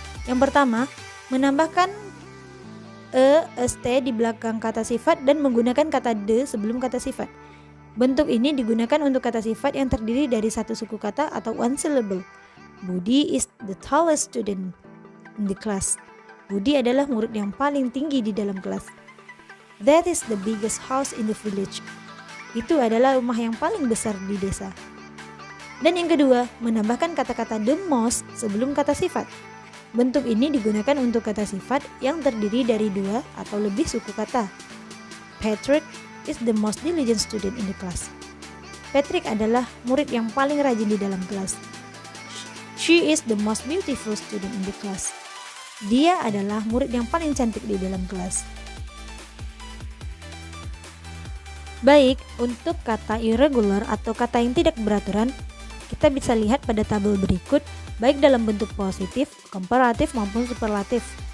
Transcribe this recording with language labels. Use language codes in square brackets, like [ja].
[id] Yang pertama, menambahkan st di belakang kata sifat dan menggunakan kata the sebelum kata sifat. Bentuk ini digunakan untuk kata sifat yang terdiri dari satu suku kata atau one syllable. [en] Budi is the tallest student in the class. [id] Budi adalah murid yang paling tinggi di dalam kelas. [en] That is the biggest house in the village. [id] Itu adalah rumah yang paling besar di desa. Dan yang kedua, menambahkan kata-kata the most sebelum kata sifat. Bentuk ini digunakan untuk kata sifat yang terdiri dari 2 atau lebih suku kata. [en] Patrick is the most diligent student in the class. [id] Patrick adalah murid yang paling rajin di dalam kelas. [en] She is the most beautiful student in the class. [id] Dia adalah murid yang paling cantik di dalam kelas. Baik, untuk kata irregular atau kata yang tidak beraturan, kita bisa lihat pada tabel berikut, baik dalam bentuk positif, komparatif maupun superlatif.